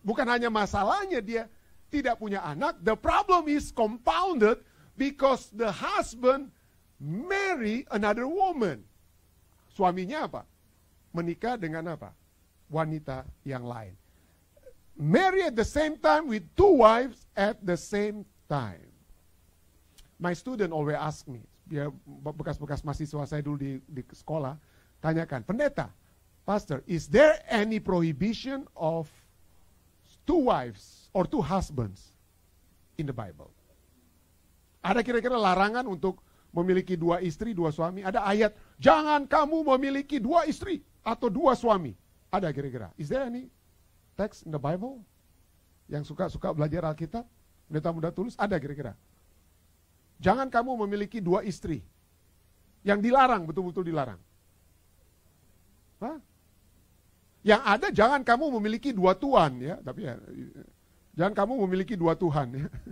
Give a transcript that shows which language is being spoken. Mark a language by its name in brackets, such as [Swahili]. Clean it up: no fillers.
[Indonesian] Bukan hanya masalahnya dia tidak punya anak. [English] The problem is compounded because the husband marry another woman. [Indonesian] Suaminya apa? Menikah dengan apa? Wanita yang lain. [English] Marry at the same time with 2 wives at the same time. My student always ask me, [Indonesian] ya bekas-bekas mahasiswa saya dulu di sekolah, tanyakan, pendeta, [English] pastor, is there any prohibition of 2 wives or 2 husbands in the Bible? [Indonesian] Ada kira-kira larangan untuk memiliki 2 istri, 2 suami? Ada ayat, jangan kamu memiliki 2 istri atau 2 suami. Ada kira-kira. [English] Is there any text in the Bible? [Indonesian] Yang suka belajar Alkitab, pendeta muda tulus, ada kira-kira. Jangan kamu memiliki 2 istri. Yang dilarang, betul-betul dilarang. Hah? Yang ada, jangan kamu memiliki 2 tuan, ya. Tapi ya, jangan kamu memiliki 2 Tuhan, ya.